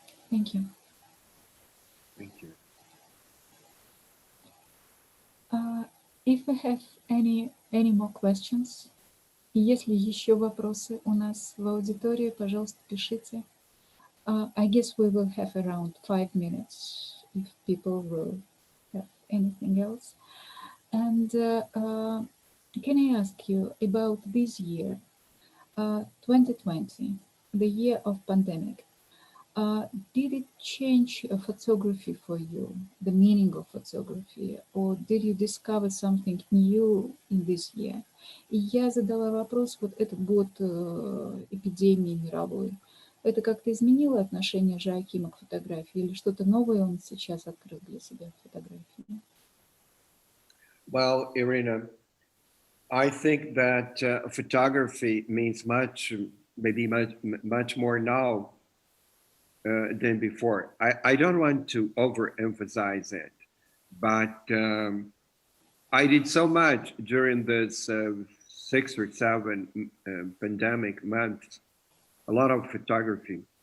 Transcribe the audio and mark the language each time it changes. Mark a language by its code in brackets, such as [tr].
[en] Thank you. Thank you. If we have any more questions, [ru] если еще вопросы у нас в аудитории, пожалуйста, пишите. [en] I guess we will have around 5 minutes if people will have anything else. And can I ask you about this year, 2020, the year of pandemic? Did it change photography for you, the meaning of photography, or did you discover something new in this year? [ru] И я задала вопрос, вот этот год эпидемии мировой, это как-то изменило отношение Жоакима к фотографии или что-то новое он сейчас открыл для себя в фотографии? [en] Well, Irina, I think that photography means maybe much more now than before. I don't want to overemphasize it, but I did so much during this 6 or 7 pandemic months, a lot of photography.